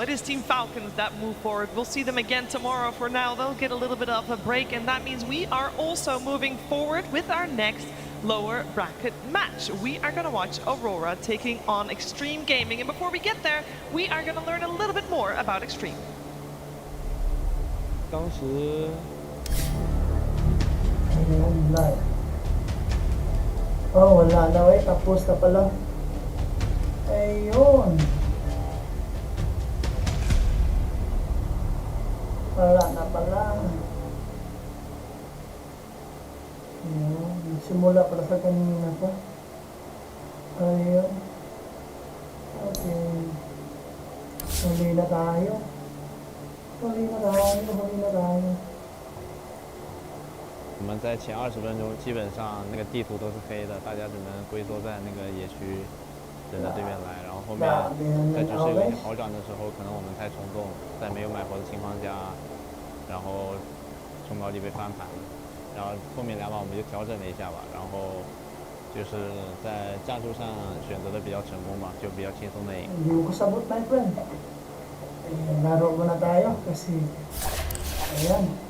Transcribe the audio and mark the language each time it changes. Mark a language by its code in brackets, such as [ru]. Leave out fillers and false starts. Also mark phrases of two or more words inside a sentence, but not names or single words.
[en] It is Team Falcons that move forward. We'll see them again tomorrow. For now, they'll get a little bit of a break, and that means we are also moving forward with our next lower bracket match. We are going to watch Aurora taking on Extreme Gaming, and before we get there, we are going to learn a little bit more about Extreme. [zh] 当时 [tl] Oh, wala na eh. Tapos na pala. Ayun. Wala na pala. Ayun. Simula pala sa kanina pa. Ayun. Okay. Huli na tayo. Huli na tayo. [zh] 我们在前20分钟基本上那个地图都是黑的，大家只能龟缩在那个野区等着对面来，然后后面在局势有点好转的时候，可能我们太冲动，在没有买活的情况下，然后冲高地被翻盘了，然后后面2把我们就调整了一下吧，然后就是在战术上选择的比较成功吧，就比较轻松的赢。 [tl] Hindi ko sabot, [en] my friend. [tl] Ayan, laro muna tayo kasi ayan.